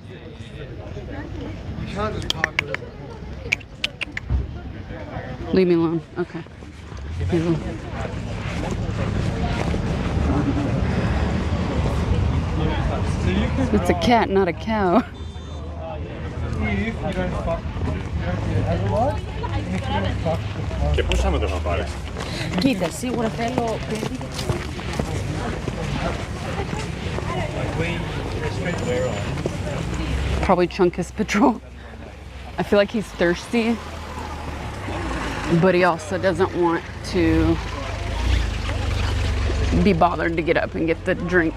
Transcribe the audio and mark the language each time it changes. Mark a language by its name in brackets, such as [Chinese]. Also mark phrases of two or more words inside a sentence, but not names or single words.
[English] Leave me alone. Okay. It's a cat, not a cow. [Greek] Και πόσα μέτρα θα πάρεις? Κοίτα, σίγουρα θέλω παιδί. [English] Probably Chunkus Patrol. I feel like he's thirsty, but he also doesn't want to be bothered to get up and get the drink.